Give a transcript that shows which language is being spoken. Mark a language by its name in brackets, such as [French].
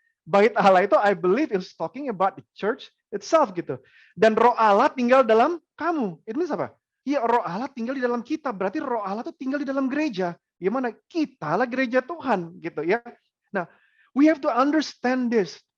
[Indonesian] Bait Allah itu [English] I believe is talking about the church itself gitu. [Indonesian] Dan Roh Allah tinggal dalam kamu. Itu apa? Ya, Roh Allah tinggal di dalam kita. Berarti Roh Allah itu tinggal di dalam gereja. Gimana? Kita lah gereja Tuhan gitu ya. [English] Nah, we have to understand this.